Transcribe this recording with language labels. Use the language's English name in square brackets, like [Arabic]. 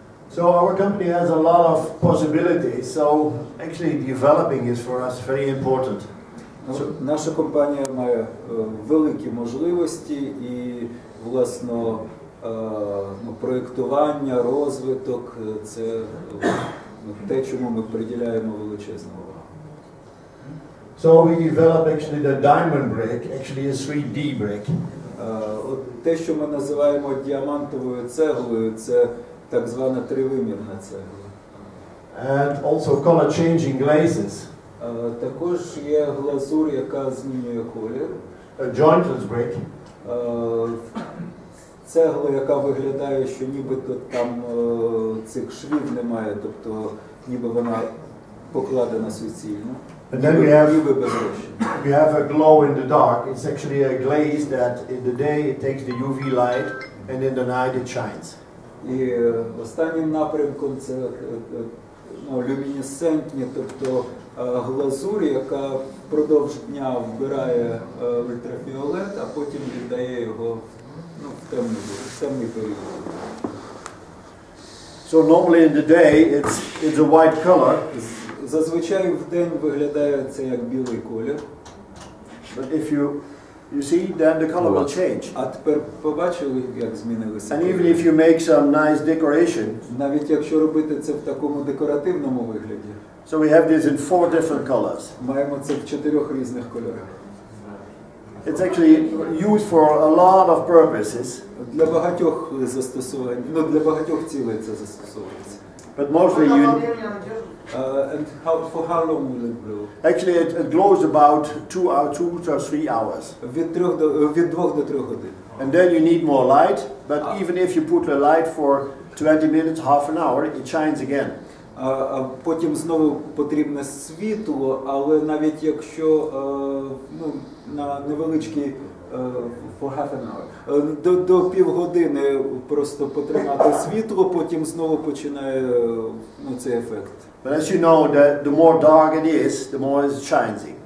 [English] So our company has a lot of possibilities, so actually developing is for us very important. [Ukrainian] Наша компанія має великі можливості і, власне, проєктування, розвиток – це те, чому ми приділяємо величезну увагу. [English] So we develop actually the diamond brick, actually a 3D brick. [Ukrainian] Те, що ми називаємо діамантовою цеглою, це так звана тривимірна цегла. [English] and also color changing glazes. [Ukrainian] Також є глазур, яка змінює колір. [English] A jointless brick. [Ukrainian] Цегла, яка виглядає, що нібито там цих швів немає, тобто ніби вона покладена суцільно. [English] And then we have a glow in the dark. It's actually a glaze that in the day it takes the UV light and in the night it shines. [Ukrainian] І останнім напрямком це люмінесцентні, тобто глазурь, яка впродовж дня вбирає ультрафіолет, а потім віддає його в темний період. [English] So normally in the day it's a white color. [Ukrainian] Зазвичай в день виглядає це як білий колір. [English] But if you see, then the color will change. [Ukrainian] А тепер побачили, як змінилися. [English] And even if you make some nice decoration. [Ukrainian] Навіть якщо робити це в такому декоративному вигляді. [English] So we have this in 4 different colors. [Ukrainian] Маємо це в 4 різних кольорах. [English] It's actually used for a lot of purposes. [Ukrainian] Для багатьох застосувань, для багатьох цілей це застосовується. [English] But mostly And for how long will it glow? Actually it glows about 2 to 3 hours. [Ukrainian] Від 2 до 3 годин. [English] And then you need more light, but even if you put the light for 20 minutes, half an hour, it shines again. [Ukrainian] А потім знову потрібне світло, але навіть якщо на невеличкий [English] for half an hour, [Ukrainian] до півгодини просто потримати світло, потім знову починає цей ефект. [English] But as you know, the more dark it is, the more it shines.